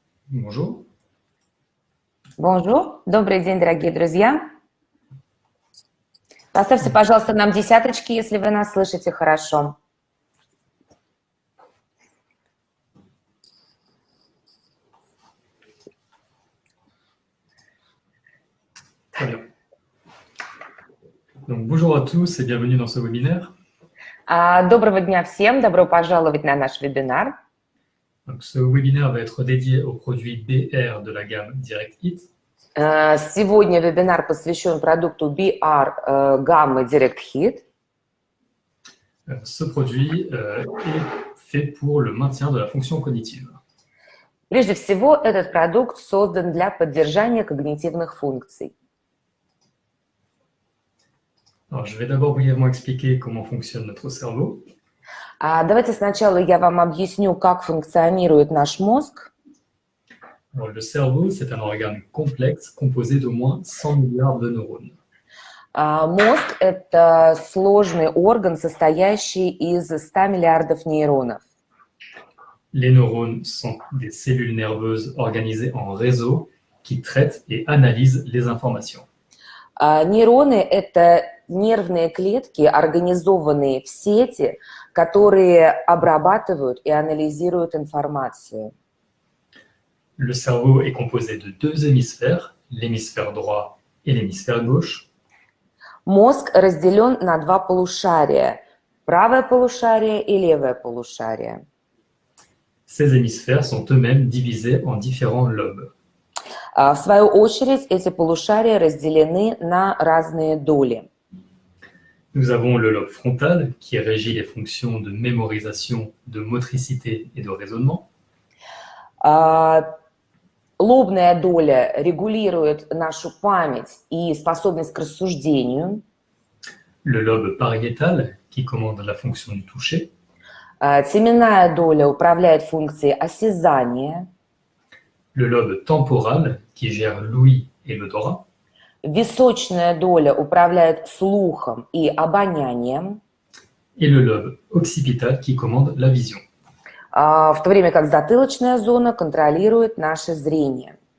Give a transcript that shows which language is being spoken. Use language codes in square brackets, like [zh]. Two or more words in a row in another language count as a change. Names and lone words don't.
[fr] Bonjour. Bonjour, [ru] добрый день, дорогие друзья. Поставьте, пожалуйста, нам десяточки, если вы нас слышите хорошо. [fr] Très bien. Donc, bonjour à tous et bienvenue dans ce webinaire. [ru] Доброго дня всем, добро пожаловать на наш вебинар. [fr] Donc, ce webinaire va être dédié aux produits BR de la gamme DirectHit. [ru] Сегодня вебинар посвящен продукту BR гаммы DirectHit. [fr] Ce produit est fait pour le maintien de la fonction cognitive. [ru] Прежде всего, этот продукт создан для поддержания когнитивных функций. [fr] Alors, je vais d'abord brièvement expliquer comment fonctionne notre cerveau. [ru] Давайте сначала я вам объясню, как функционирует наш мозг. [fr] Alors, le cerveau, c'est un organe complexe composé d'au moins 100 milliards de neurones. [ru] Мозг – это сложный орган, состоящий из 100 миллиардов нейронов. [fr] Les neurones sont des cellules nerveuses organisées en réseaux qui traitent et analysent les informations. [ru] Нейроны – это нервные клетки, организованные в сети, которые обрабатывают и анализируют информацию. [fr] Le cerveau est composé de deux hémisphères, l'hémisphère droit et l'hémisphère gauche. [ru] Мозг разделен на два полушария – правое полушарие и левое полушарие. [fr] Ces hémisphères sont eux-mêmes divisés en différents lobes. [ru] В свою очередь, эти полушария разделены на разные доли. [fr] Nous avons le lobe frontal qui régit les fonctions de mémorisation, de motricité et de raisonnement. [ru] Лобная доля регулирует нашу память и способность к рассуждению. [fr] Le lobe pariétal qui commande la fonction du toucher. [ru] Теменная доля управляет функцией осязания. [fr] Le lobe temporal qui gère l'ouïe et l'odorat. [ru] Височная доля управляет слухом и обонянием. [fr] Et le lobe occipital qui commande la vision. [ru] В то время как затылочная зона контролирует наше зрение.